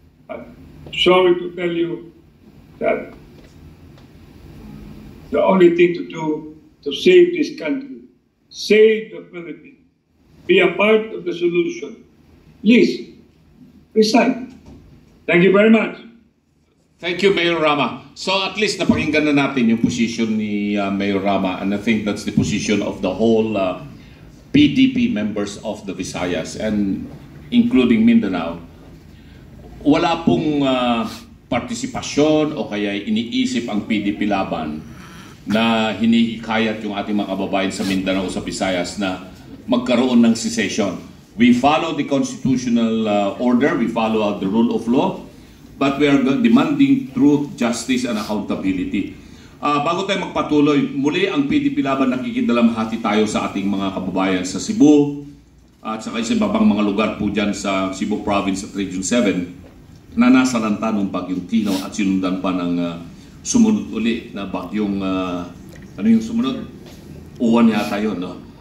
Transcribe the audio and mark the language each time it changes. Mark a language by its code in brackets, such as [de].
[en] I'm sorry to tell you that the only thing to do to save this country, save the Philippines, be a part of the solution, please resign. Thank you very much. Thank you, Mayor Rama. So at least [tl] napakinggan na natin yung [en] position ni Mayor Rama, and I think that's the position of the whole PDP members of the Visayas and including Mindanao. [tl] Wala pong partisipasyon o kaya iniisip ang PDP laban na hinihikayat yung ating mga kababayan sa Mindanao o sa Visayas na magkaroon ng secession. [en] We follow the constitutional order, we follow the rule of law, but we are demanding truth, justice, and accountability. [tl] Bago tayo magpatuloy, muli ang PDP laban nakikidalamhati tayo sa ating mga kababayan sa Cebu at sa isa babang mga lugar po dyan sa Cebu Province at Region 7 na nasa lanta ng bagyong Tino at sinundan pa ng sumunod uli na bagyong ano yung sumunod? Uwan yata yun, no?